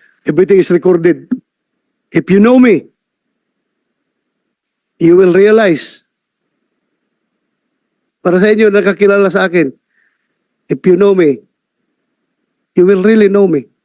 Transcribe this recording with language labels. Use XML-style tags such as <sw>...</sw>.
<en>Everything is recorded. If you know me, you will realize.</en> <tl>Para sa inyo, nakakilala sa akin.</tl> <en>If you know me, you will really know me.</en>